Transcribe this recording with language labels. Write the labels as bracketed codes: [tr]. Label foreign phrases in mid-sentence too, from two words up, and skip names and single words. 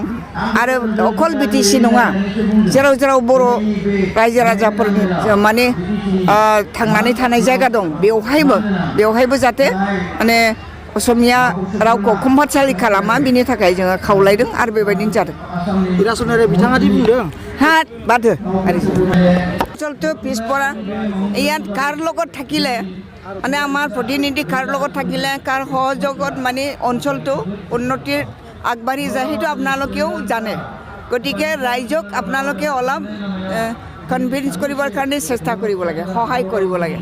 [brx] आरो अकल बिटिसि नङा, जेराव जेराव बर' रायजो राजाफोर माने थांनानै थानाय जायगा दं, बेवहायबो जाहाथे माने असमिया रावखौ कम्पालसारि खालामा, बिनि थाखाय जोङो खावलायदों आरो बेबायदिनो जादों। हिरासनारि बिथाङा दि बुंदों [as] বাদে অঞ্চলটো পিছপৰা, ইয়াত কাৰ লগত থাকিলে মানে আমাৰ প্ৰতিনিধি কাৰ লগত থাকিলে কাৰ সহযোগত মানে অঞ্চলটো উন্নতিৰ আগবাঢ়ি যায়, সেইটো আপোনালোকেও জানে। গতিকে ৰাইজক আপোনালোকে অলপ কনভিন্স কৰিবৰ কাৰণে চেষ্টা কৰিব লাগে, সহায় কৰিব লাগে।